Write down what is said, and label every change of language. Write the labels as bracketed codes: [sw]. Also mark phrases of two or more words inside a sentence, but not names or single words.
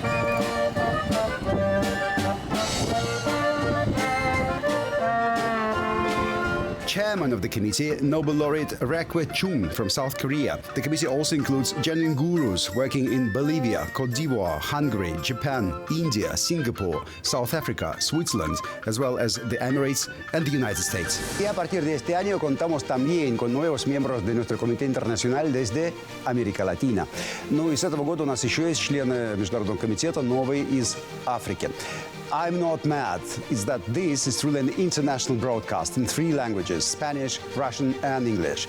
[en] Chairman of the committee, Nobel laureate Rae Kwon Chung from South Korea. The committee also includes genuine gurus working in Bolivia, Cote d'Ivoire, Hungary, Japan, India, Singapore, South Africa, Switzerland, as well as the Emirates and the United States. [es] Y a partir de este año contamos también con nuevos miembros de nuestro comité internacional desde Америка Латина. [ru] Ну и с этого года у нас еще есть члены Международного комитета новые из Африки. [en] I'm not mad. It's that this is truly an international broadcast in 3 languages, Spanish, Russian and English.